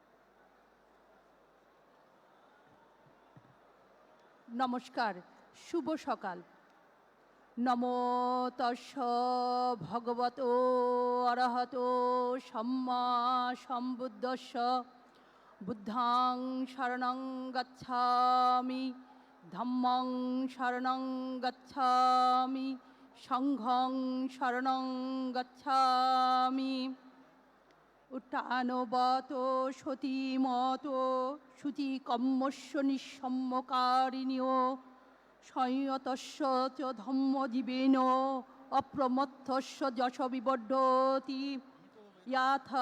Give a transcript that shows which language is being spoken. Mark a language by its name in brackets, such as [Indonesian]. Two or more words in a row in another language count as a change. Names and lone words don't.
[Bangla] নমস্কার, শুভ সকাল। [Pali] নমো তস্য ভগবতো অরহতো সম্মা সম্বুদ্ধস্য। বুদ্ধাং শরণং গচ্ছামি, ধম্মং শরণং গচ্ছামি, সংঘং শরণং গচ্ছামি। উত্থানবত সতীমত শুচি কম্মস্য নিঃসম্মকারিণীয় সংয়তস্য চ ধম্মজীবেন অপ্রমত্তস্য যশ বিবর্ধতি।